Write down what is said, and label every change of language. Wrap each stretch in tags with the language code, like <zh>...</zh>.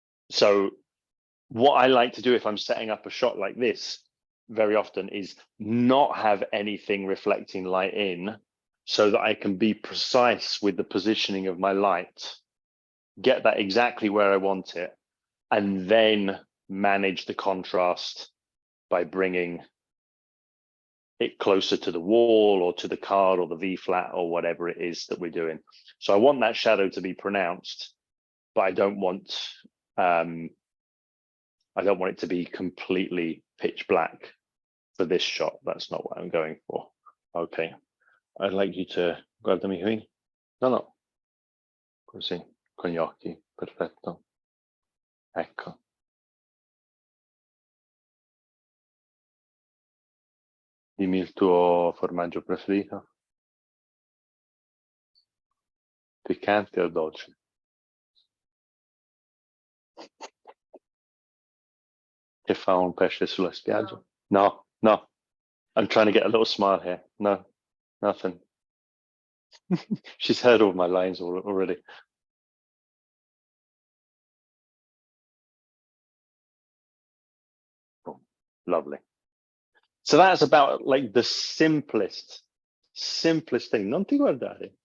<en>So what I like to do if I'm setting up a shot like this very often is not have anything reflecting light in, so that I can be precise with the positioning of my light, get that exactly where I want it, and then manage the contrast by bringing it closer to the wall or to the card or the V flat or whatever it is that we're doing. So I want that shadow to be pronounced, but I don't want it to be completely pitch black for this shot. That's not what I'm going for. Okay, I'd like you to</en> <it>guardami qui. No, così, con gli occhi, perfetto. Ecco. Dimmi il tuo formaggio preferito? Piccante o dolce? Che fa un pesce sulla spiaggia? No.</it> <en>I'm trying to get a little smile here. No, nothing. She's heard all my lines already. Oh, lovely. So that's about like the simplest thing.</en> <it>Non ti guardare.</it>